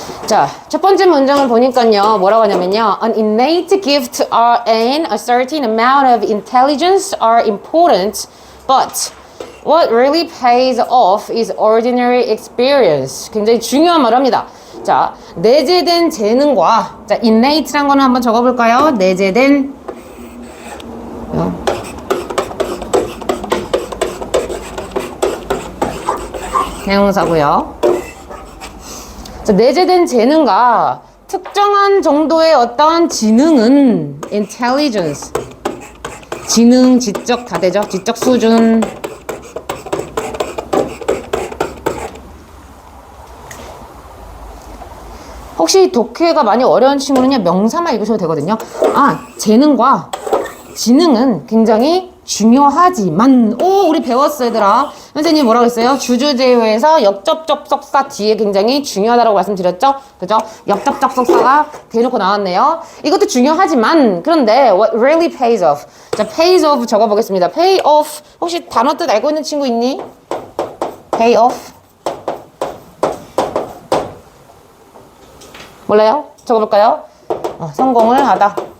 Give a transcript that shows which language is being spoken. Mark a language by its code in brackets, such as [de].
[ko] 자, 첫 번째 문장을 보니까요, 뭐라고 하냐면요. [en] An innate gift and a certain amount of intelligence are important, but what really pays off is ordinary experience. [ko] 굉장히 중요한 말을 합니다. 자, 내재된 재능과, 자, innate란 거는 한번 적어볼까요? 내재된, 대명사고요. 자, 내재된 재능과 특정한 정도의 어떠한 지능은 intelligence, 지능, 지적 다 되죠? 지적 수준. 혹시 독해가 많이 어려운 친구는요, 명사만 읽으셔도 되거든요. 아, 재능과 지능은 굉장히 중요하지만, 오, 우리 배웠어, 얘들아. 선생님이 뭐라고 했어요? 주주제휴에서 역접접속사 뒤에 굉장히 중요하다고 말씀드렸죠? 그죠? 역접접속사가 대놓고 나왔네요. 이것도 중요하지만, 그런데 [en] what really pays off. [ko] 자, pays off 적어보겠습니다. [en] pay off. [ko] 혹시 단어 뜻 알고 있는 친구 있니? [en] pay off. [ko] 몰라요? 적어볼까요? 성공을 하다.